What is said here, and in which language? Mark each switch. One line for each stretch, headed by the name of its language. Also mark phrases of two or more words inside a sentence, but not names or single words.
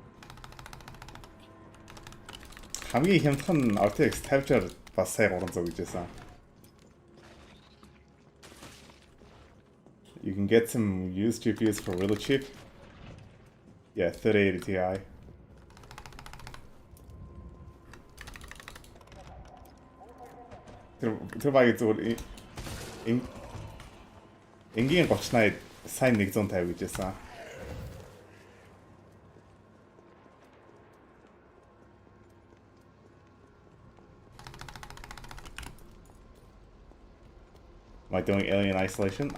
Mongolian: Хамгийн хямдхан нь RTX 50-аар бас сая 300 гэж байсан.
English: You can get some used GPUs for really cheap. Yeah, 3080 Ti.
Mongolian: Тэр багийн зүгээр энгийн 3080 сайн 150 гэж байсан.
English: Am I doing Alien Isolation?